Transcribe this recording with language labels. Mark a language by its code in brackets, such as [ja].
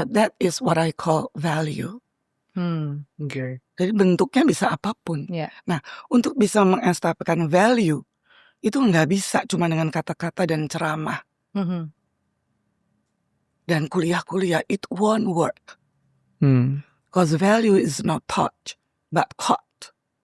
[en] So that is what I call value. [id] Jadi bentuknya bisa apapun. Nah, untuk bisa mengestafetkan value itu nggak bisa cuma dengan kata-kata dan ceramah dan kuliah-kuliah. [en] It won't work. Because value is not taught, but caught.